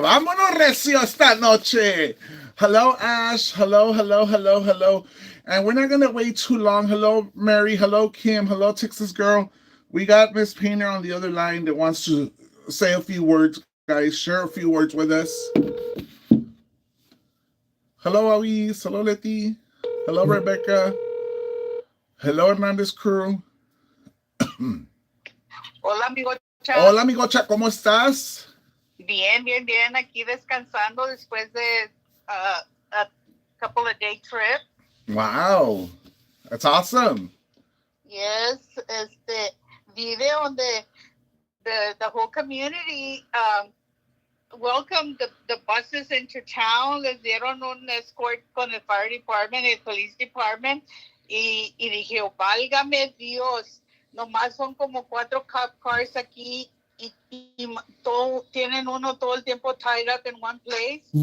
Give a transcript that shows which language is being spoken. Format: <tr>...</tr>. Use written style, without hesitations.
<es>Vámonos recio esta noche.</es> <en>Hello, Ash. Hello, hello, hello, hello. And we're not going to wait too long. Hello, Mary. Hello, Kim. Hello, Texas Girl. We got Miss Painter on the other line that wants to say a few words, guys. Share a few words with us. Hello, Avis. Hello, Letty. Hello, Rebecca. Hello, Hernandez crew.</en> <es>Hola, amigocha. Hola, amigocha, ¿cómo estás? Bien, bien, bien. Aquí descansando después de</es> <en>a couple of day trip. Wow, that's awesome. Yes,</en> <es>vive donde</es> <en>the whole community welcomed the buses into town.</en> <es>Les dieron un escort con el</es> <en>fire department</en> <es>y el</es> <en>police department.</en> <es>Y dije, oh, válgame Dios, nomás son como 4</es> <en>cop cars</en> <es>aquí y tienen uno todo el tiempo</es> <en>tied up in one place.</en>